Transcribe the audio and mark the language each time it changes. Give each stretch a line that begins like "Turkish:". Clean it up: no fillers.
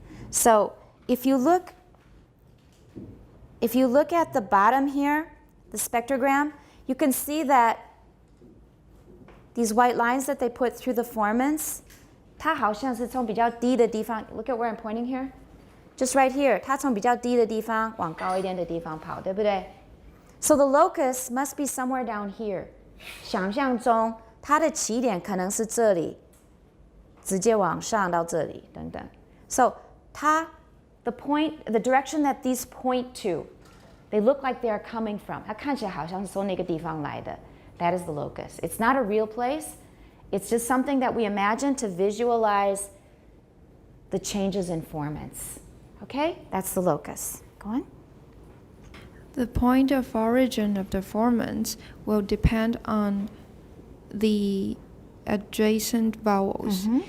English: So if you look at the bottom here, the spectrogram, you can see that these white lines that they put through the formants,
Chinese: 它好像是从比较低的地方,
English: look at where I'm pointing here. Just right here,
Chinese: 它从比较低的地方往高一点的地方跑，对不对?
English: So the locus must be somewhere down here.
Chinese: 想象中它的起点可能是这里，直接往上到这里，等等。
English: So the direction that these point to, they look like they are coming from.
Chinese: 它看起来好像是从那个地方来的。
English: That is the locus. It's not a real place. It's just something that we imagine to visualize the changes in formants. Okay? That's the locus. Go on. The point of origin of the formants will depend on the adjacent vowels.